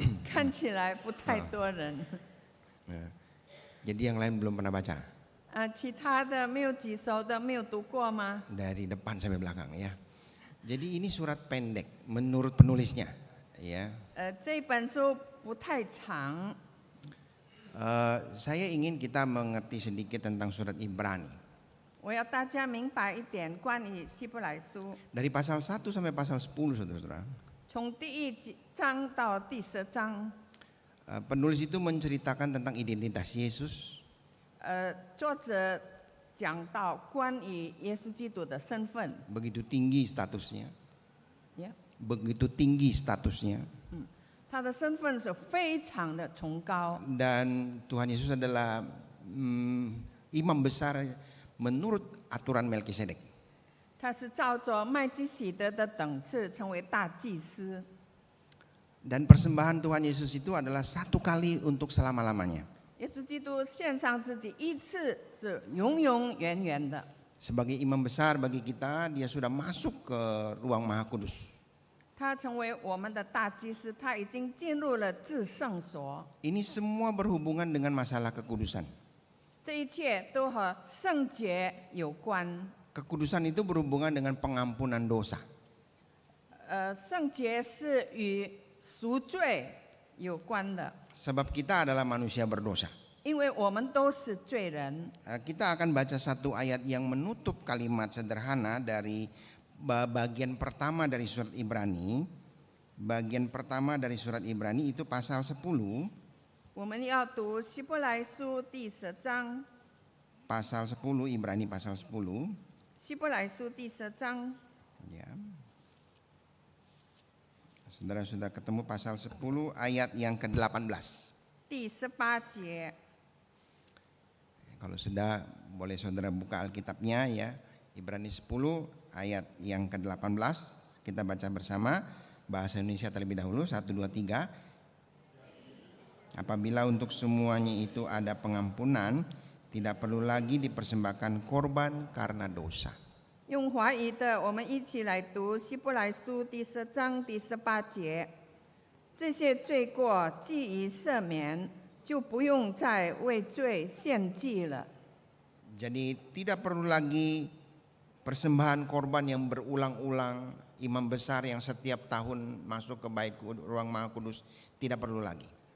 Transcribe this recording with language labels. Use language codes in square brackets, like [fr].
[zh] 看起来不太多人。 [id] Jadi yang lain belum pernah baca. [zh] 其他的没有举手的没有读过吗？ [id] Dari depan sampai belakang ya. Jadi ini surat pendek menurut penulisnya ya. [zh] 这本书不太长。 [id] Saya ingin kita mengerti sedikit tentang surat Ibrani. [zh] 我要大家明白一点关于希伯来书， [id] Dari pasal 1 sampai pasal 10, saudara-saudara. [zh] 从第1章到第10章， [id] Penulis itu menceritakan tentang identitas Yesus, [zh] 作者讲到关于耶稣基督的身份。 [id] begitu tinggi statusnya, Yeah. begitu tinggi statusnya. [zh] 他的身份是非常的崇高， [id] Dan Tuhan Yesus adalah imam besar menurut aturan Melkisedek. [zh] 他是照着麦基洗德的等次成为大祭司。 [id] Dan persembahan Tuhan Yesus itu adalah satu kali untuk selama-lamanya. [zh] 耶稣基督献上自己一次是永永远远的。 [id] Sebagai imam besar bagi kita, dia sudah masuk ke ruang Maha Kudus. [zh] 他成为我们的大祭司，他已经进入了至圣所。 [id] Ini semua berhubungan dengan masalah kekudusan. [zh] 这一切都和圣洁有关。 [id] Kekudusan itu berhubungan dengan pengampunan dosa. [zh] 圣洁是与赎罪有关的， [id] Sebab kita adalah manusia berdosa. [zh] 因为我们都是罪人。 [id] Kita akan baca satu ayat yang menutup kalimat sederhana dari bagian pertama dari surat Ibrani. Bagian pertama dari surat Ibrani itu pasal 10. [zh] 我们要读希伯来书第10章， [id] Pasal 10, Ibrani pasal 10. [zh] 希伯来书第10章。 Ya. [id] Saudara-saudara ketemu pasal 10 ayat yang ke-18. [zh] 第18节， [id] Kalau sudah boleh saudara buka Alkitabnya ya. Ibrani 10 ayat yang ke-18 kita baca bersama. Bahasa Indonesia terlebih dahulu. 1, 2, 3. Apabila untuk semuanya itu ada pengampunan, Tidak perlu lagi dipersembahkan korban karena dosa. [zh] 用华语的，我们一起来读希伯来书第10章第18节。这些罪过既已赦免，就不用再为罪献祭了。 [id] Jadi tidak perlu lagi persembahan korban yang berulang-ulang, imam besar yang setiap tahun masuk ke bait ruang maha kudus, tidak perlu lagi.